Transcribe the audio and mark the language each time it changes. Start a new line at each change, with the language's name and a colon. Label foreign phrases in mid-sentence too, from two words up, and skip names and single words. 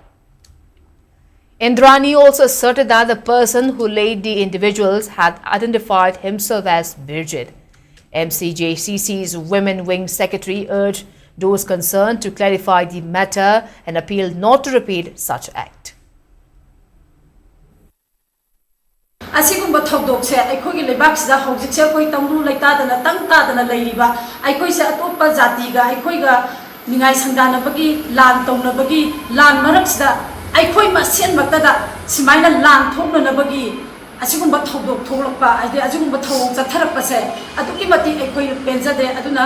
English: Indrani also asserted that the person who laid the individuals had identified himself as Birjit. MCJCC's Women Wing Secretary urged those concerned to clarify the matter and appealed not to repeat such act.
Manipuri: Asigumba thokdok se aikoi lebak sida hojik se koi tamru laita dana tang ta dana leiriba aikoi se atopa jati ga aikoi ga ningai sangdana bagi lan tongna bagi lan marak sida aikoi masen maktada simaina lan thokna na bagi asigumba thokdok tholakpa ade asigumba thok chatharappa se aduki mati aikoi penjade aduna